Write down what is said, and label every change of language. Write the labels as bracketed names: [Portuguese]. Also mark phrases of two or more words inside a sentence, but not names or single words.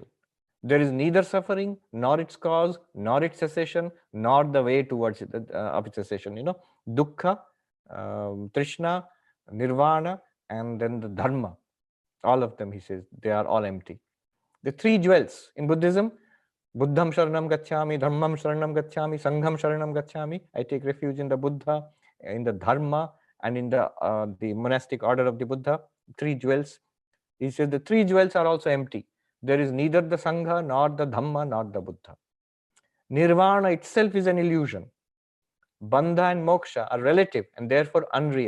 [English] There is neither suffering, nor its cause, nor its cessation, nor the way towards it, of its cessation. Dukkha, Trishna, Nirvana, and then the Dharma. All of them, he says, they are all empty. The three jewels in Buddhism, [Pali] Buddham Sharanam Gacchami, Dhammam Sharanam Gacchami, Sangham Sharanam Gacchami. [English] I take refuge in the Buddha, in the Dharma, and in the monastic order of the Buddha. Three jewels. He says the three jewels are also empty. There is neither the Sangha, nor the Dhamma, nor the Buddha. Nirvana itself is an illusion. Bandha and moksha are relative and therefore unreal.